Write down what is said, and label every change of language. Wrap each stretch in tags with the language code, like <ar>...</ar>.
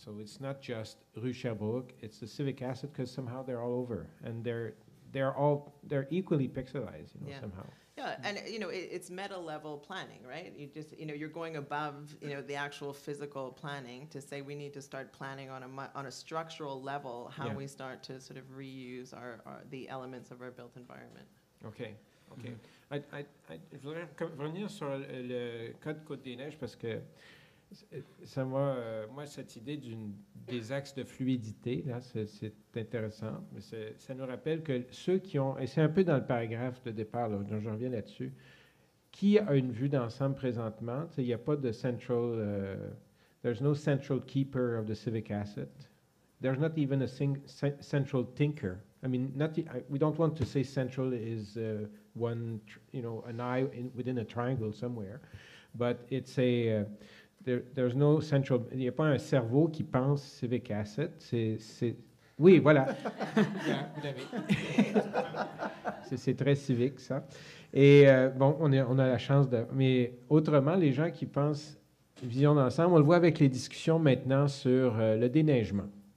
<en>So it's not just Rue Sherbrooke, it's the civic asset, because somehow they're all over, and they're equally pixelized, somehow. Yeah, and it's meta level planning, right? You're going above the actual physical planning to say we need to start planning on a structural level how we start to sort of reuse the elements of our built environment. Okay.</en> <fr>Je voudrais revenir sur le code Côte-des-Neiges parce que ça m'a, moi, cette idée des axes de fluidité, là, c'est intéressant, mais ça nous rappelle que ceux qui ont, et c'est un peu dans le paragraphe de départ, là, dont j'en reviens là-dessus, qui a une vue d'ensemble présentement? Il n'y a pas de central,</fr> <en>there's no central keeper of the civic asset. There's not even a central thinker. I mean, we don't want to say central is one, an eye within a triangle somewhere, but it's a... There's no central...</en> <fr>Il n'y a pas un cerveau qui pense civic asset. Oui, voilà. Vous l'avez. C'est très civique, ça. Et bon, on a la chance de... Mais autrement, les gens qui pensent vision d'ensemble, on le voit avec les discussions maintenant sur le déneigement.</fr>